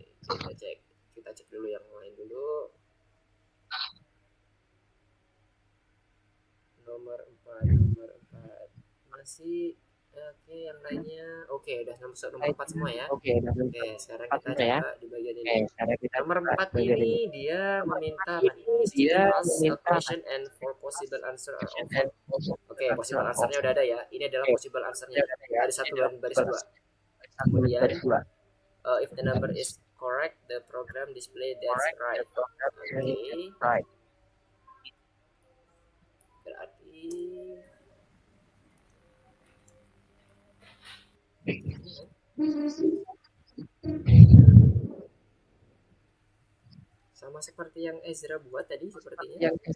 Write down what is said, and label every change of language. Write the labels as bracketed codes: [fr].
[id] Oke, kita cek dulu yang lain dulu. Nomor 4 masih oke, yang lainnya oke, udah nomor 4 semua ya. Oke, sekarang kita coba di bagian ini. Nomor 4 ini dia meminta [en] is to give us a question and for possible answer are offered. [id] Oke, possible answernya udah ada ya. Ini adalah possible answernya. Baris 1 dan baris 2. Kemudian [en] if the number is correct, the program display that's right. [id] Oke. Berarti sama seperti yang Ezra buat tadi sepertinya.